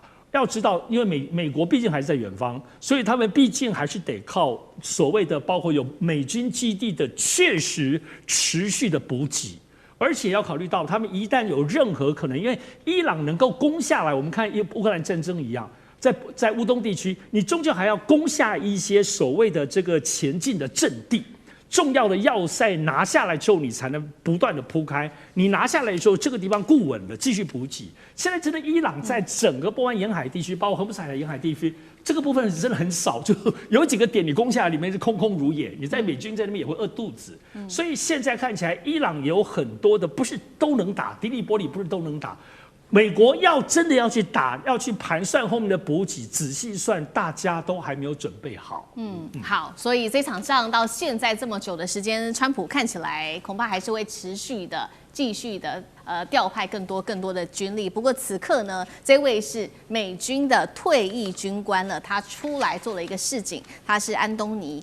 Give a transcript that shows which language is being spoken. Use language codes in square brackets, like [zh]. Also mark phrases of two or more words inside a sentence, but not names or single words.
[zh] 要知道，因為美國畢竟還是在遠方，所以他們畢竟還是得靠所謂的包括有美軍基地的確實持續的補給，而且要考慮到他們一旦有任何可能，因為伊朗能夠攻下來，我們看烏克蘭戰爭一樣，在烏東地區，你終究還要攻下一些所謂的這個前進的陣地。重要的要塞拿下來之後，你才能不斷的鋪開。你拿下來的時候，這個地方固穩了，繼續補給。現在真的，伊朗在整個波灣沿海地區，包括荷姆斯海沿海地區，這個部分真的很少，就有幾個點你攻下來，裡面是空空如也。你在美軍在那邊也會餓肚子。所以現在看起來，伊朗也有很多的不是都能打，迪利波里不是都能打。美國要真的要去打，要去盤算後面的補給，仔細算，大家都還沒有準備好。好，所以這場仗到現在這麼久的時間，川普看起來恐怕還是會持續的、繼續的調派更多的軍力。不過此刻呢，這位是美軍的退役軍官了，他出來做了一個示警，他是安東尼。